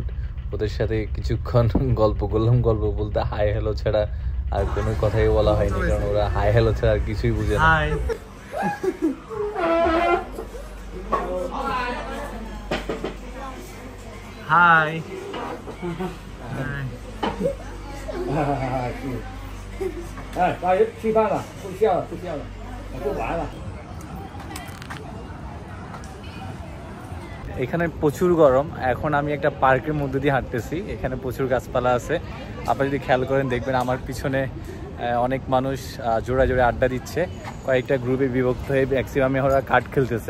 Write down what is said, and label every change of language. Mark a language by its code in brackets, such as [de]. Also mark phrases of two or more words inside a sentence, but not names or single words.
[bn] ওদের সাথে কিছুক্ষণ গল্প করলাম। গল্প বলতে [en] hi hello [bn] ছাড়া আর কোনো কথাই বলা হয়নি, কারণ ওরা [en] hi hello [bn] ছাড়া আর কিছুই বুঝে না। হাই। [zh] 吃饭了，不笑了，不笑了，不玩了。 [bn] এখানে প্রচুর গরম। এখন আমি একটা পার্কের মধ্যে দিয়ে হাঁটতেছি। এখানে প্রচুর গাছপালা আছে। আপনি যদি খেয়াল করেন দেখবেন আমার পিছনে অনেক মানুষ জোড়ায় জোড়ায় আড্ডা দিচ্ছে। কয়েকটা গ্রুপে বিভক্ত হয়ে ম্যাক্সিমামে ওরা কার্ড খেলতেছে।